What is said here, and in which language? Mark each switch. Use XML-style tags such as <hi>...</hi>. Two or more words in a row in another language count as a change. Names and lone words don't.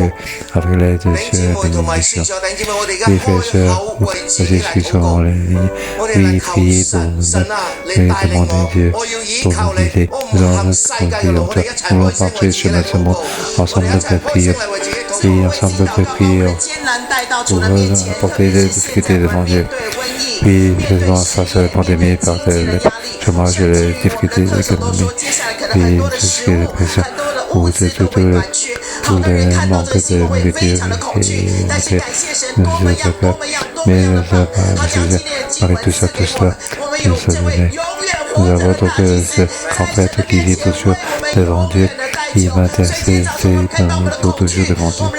<yue>弟兄姊妹同埋線上弟兄姊妹，我哋而家開口為自己嚟禱告，我哋嚟求神啊，你帶領我，我要依靠你，我唔行世界嘅路，我哋一齊開聲為自己嚟禱告，我哋一齊開聲嚟為自己禱告，我哋艱難帶到主的面前。</yue> <fr>apporter des difficultés devant Dieu. Puis, face à la pandémie, par le chômage et les difficultés économiques, puis tout ce qui est dépression, ou tout le manque de nourriture et mais avec tout cela, nous avons donc ce grand prêtre qui vit toujours devant Dieu, il m'intercède pour toujours devant Dieu.</fr>